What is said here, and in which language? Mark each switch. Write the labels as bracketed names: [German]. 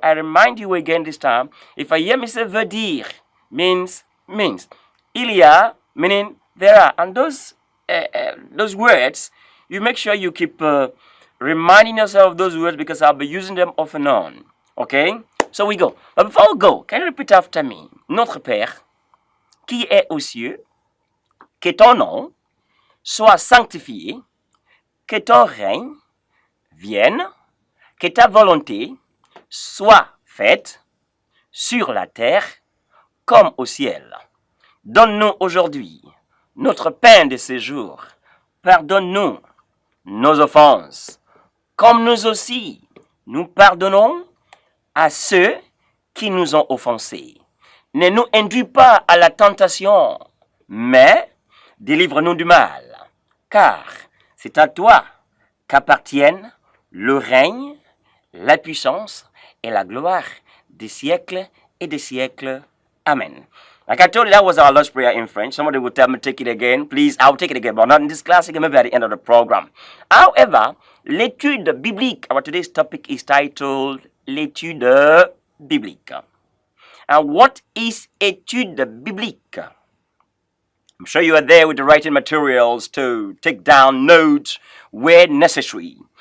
[English] I remind you again this time. If I hear me say [French] veut dire, [English] means. [French] Il y a, [English] meaning there are. And those words, you make sure you keep reminding yourself of those words because I'll be using them off and on. Okay? So we go. But before we go, can you repeat after me? [French] Notre Père, qui est aux cieux, que ton nom soit sanctifié, que ton règne vienne, que ta volonté soit faite sur la terre comme au ciel. Donne-nous aujourd'hui notre pain de ce jour. Pardonne-nous nos offenses, comme nous aussi nous pardonnons à ceux qui nous ont offensés. Ne nous induis pas à la tentation, mais délivre-nous du mal, car c'est à toi qu'appartiennent le règne, la puissance et la gloire des siècles et des siècles. Amen. [English] Like I told you, that was our Lord's Prayer in French. Somebody will tell me, take it again. Please, I'll take it again, but not in this class, again, maybe at the end of the program. However, l'étude biblique, our today's topic is titled L'étude biblique. And what is étude biblique? I'm sure you are there with the writing materials to take down notes where necessary.